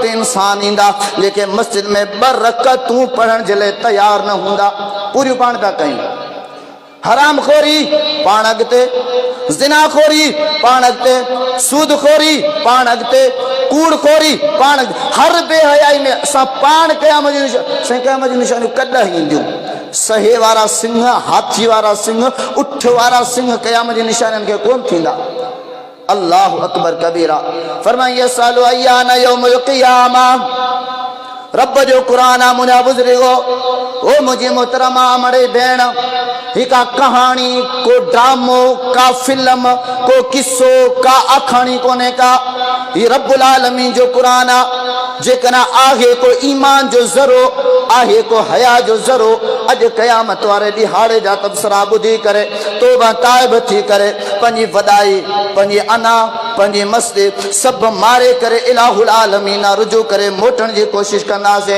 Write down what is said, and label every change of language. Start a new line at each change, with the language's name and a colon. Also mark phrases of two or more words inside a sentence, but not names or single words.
Sindhi: इंसान ईंदा जेके मस्जिद में बरकतूं पढ़ण जे लाइ तयार न हूंदा पूरियूं पाण था कयूं हराम खोरी पाण अॻिते ज़िनाखोरी पाण अॻिते सूदखोरी पाण अॻिते कूड़ खोरी पाण हर बेहयाई में असां पाण क़यामत जी निशानियूं कॾहिं ईंदियूं सहे वारा सिंह हाथी वारा सिंह उठ वारा सिंह क़यामत जी निशानियुनि खे कोन थींदा
Arabic: الله أكبر كبيرا
Sindhi: फरमाइए
Arabic: يسأل أيان يوم القيامة
Sindhi: रब जो क़ुरान आहे मुंहिंजा बुज़ुर्गो ओ मुंहिंजी मोहतरमा मड़े भेण हिका कहानी को ड्रामो का फिल्म को किस्सो का आखाणी कोने का ये रब्बुल आलमीन जो क़ुरान आहे जेकॾहिं आहे को ईमान जो ज़रो, आहे को हया जो ज़रो, अॼु क़यामत वारे ॾिहाड़े जा तबसरा ॿुधी करे तौबा ताइब थी करे पंहिंजी वॾाई, पंहिंजी अना, पंहिंजी मस्ती सभु मारे करे इलाहुल आलमीन रुजू करे मोटण जी कोशिश कंदासीं।